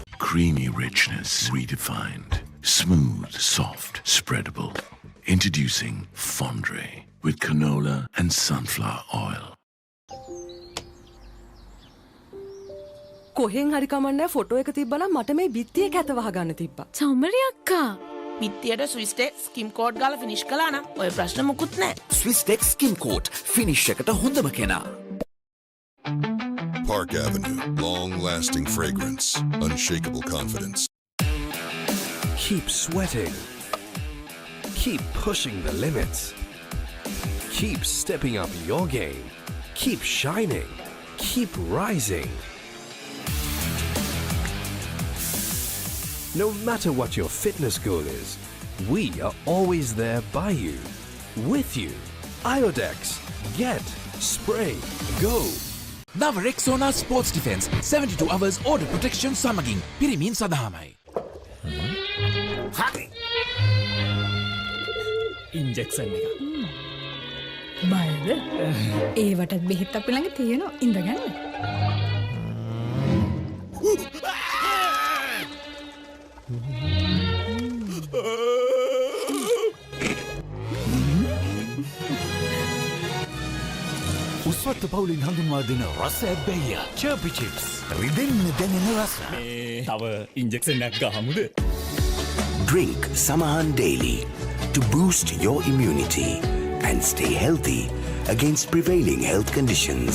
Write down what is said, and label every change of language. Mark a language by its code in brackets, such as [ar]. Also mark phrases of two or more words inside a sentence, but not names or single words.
[en] Creamy richness redefined. Smooth, soft, spreadable. Introducing Fondre with canola and sunflower oil. [si] කොහෙන් හරි කමන්නේ ෆොටෝ එක තිබ්බනම් මට මේ බිත්තියේ කැත වහගන්න තිබ්බා. චමරි අක්කා. පිටියට ස්විස් ටෙක් ස්කිම් කෝඩ් ගාලා ෆිනිෂ් කළා නම් ඔය ප්‍රශ්න මුකුත් නැහැ. ස්විස් ටෙක් ස්කිම් කෝඩ් ෆිනිෂ් එකට හොඳම කෙනා. [en] Park Avenue, long-lasting fragrance, unshakable confidence. Keep sweating. Keep pushing the limits. Keep stepping up your game. Keep shining. Keep rising. No matter what your fitness goal is, we are always there by you, with you. Iodex. Get. Spray. Go. [si] නව රෙක්සෝනා ස්පෝර්ට්ස් ඩිෆෙන්ස් [en] 72 hours order protection [si] සමගින් පිරිමින් සඳහාමයි. හරි. ඉන්ජෙක්ෂන් එක. බයද? ඒවටත් බෙහෙත් අපි ළඟ තියෙනවා. ඉඳගන්න. උස්වත්ත පවුලින් හඳුන්වා දෙන රස ඇබ්බැහිය චර්පි චිප්ස් රිදෙන්න දැනෙන රස. තව ඉන්ජෙක්ෂන් එකක් ගහමුද? [en] Drink Samahan daily to boost your immunity and stay healthy against prevailing health conditions.